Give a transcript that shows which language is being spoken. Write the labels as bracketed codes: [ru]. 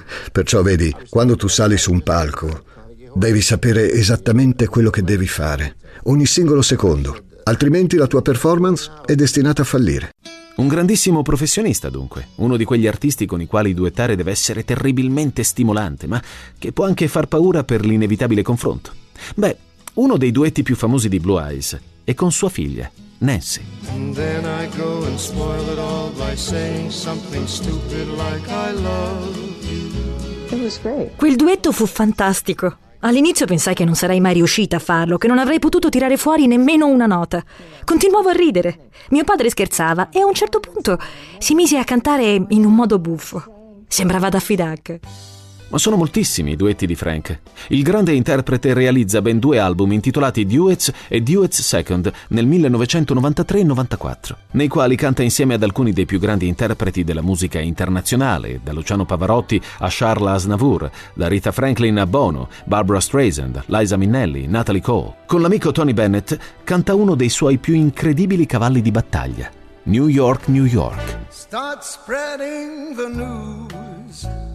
[it] Perciò vedi, quando tu sali su un palco, devi sapere esattamente quello che devi fare, ogni singolo secondo, altrimenti la tua performance è destinata a fallire. Un grandissimo professionista, dunque, uno di quegli artisti con i quali duettare deve essere terribilmente stimolante, ma che può anche far paura per l'inevitabile confronto. Beh, uno dei duetti più famosi di Blue Eyes è con sua figlia, Nancy. [en] And then I go and spoil it all by saying something stupid like I love you. It was great. [it] Quel duetto fu fantastico. All'inizio pensai che non sarei mai riuscita a farlo, che non avrei potuto tirare fuori nemmeno una nota. Continuavo a ridere. Mio padre scherzava e a un certo punto si mise a cantare in un modo buffo. Sembrava Daffy Duck. Ma sono moltissimi i duetti di Frank. Il grande interprete realizza ben due album intitolati Duets e Duets Second nel 1993-94, nei quali canta insieme ad alcuni dei più grandi interpreti della musica internazionale, da Luciano Pavarotti a Charles Aznavour, da Rita Franklin a Bono, Barbara Streisand, Liza Minnelli, Natalie Cole. Con l'amico Tony Bennett canta uno dei suoi più incredibili cavalli di battaglia, New York, New York. [en] Start spreading the news.